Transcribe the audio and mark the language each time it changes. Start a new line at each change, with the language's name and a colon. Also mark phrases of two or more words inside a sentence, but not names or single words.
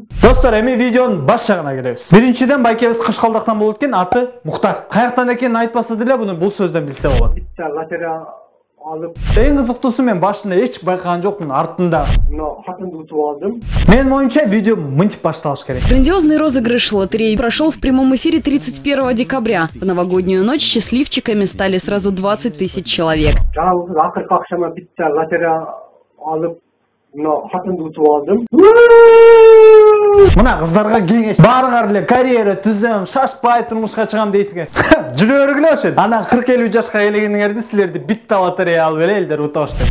Kyrgyz: Достор, эми видеонун баш жагына келебиз. Биринчиден байкебиз Кашкалдактан болот экен, аты Муктар. Каяктан экенин айтпаса деле буну бул сөздөн билсе болот. Битте лотерея алып. Эң кызыктуусу мен башында эч байкаган жокмун, артында. Мына хатымды утуп алдым. Мен моюнча видео мынтип башталыш керек.
Russian: Грандиозный розыгрыш лотереи прошел в прямом эфире 31 декабря. В новогоднюю ночь счастливчиками стали сразу 20 тысяч человек.
Kyrgyz: Жалгыз акыркы акчама битте лотерея алып, мына хатымды утуп алдым. Мына кыздарга кеңеш. Баарыңар эле карьера түзөм, шашпай турмушка чыгам дейсиңер. Жүрө бергиле ошо. Анан 40-50 жашка келгениңерде силерди битте лотерея алып эле элдер утуп алышты.